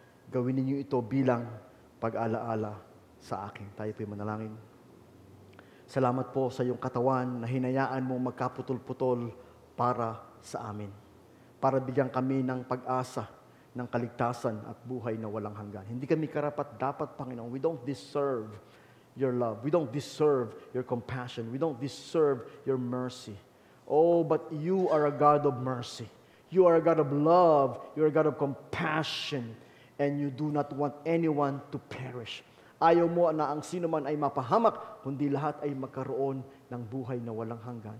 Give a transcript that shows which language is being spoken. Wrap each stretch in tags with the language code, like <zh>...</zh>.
<tl>Gawin ninyo ito bilang pag-alaala sa akin. Tayo po'y manalangin. Salamat po sa iyong katawan na hinayaan mong magkaputol-putol para sa amin. Para bigyan kami ng pag-asa, ng kaligtasan at buhay na walang hanggan. Hindi kami karapat-dapat, Panginoon.</tl> <en>We don't deserve your love. We don't deserve your compassion. We don't deserve your mercy. Oh, but you are a God of mercy. You are a God of love. You are a God of compassion. And you do not want anyone to perish.</en> <tl>Ayaw mo na ang sino man ay mapahamak, kundi lahat ay magkaroon ng buhay na walang hanggan.</tl>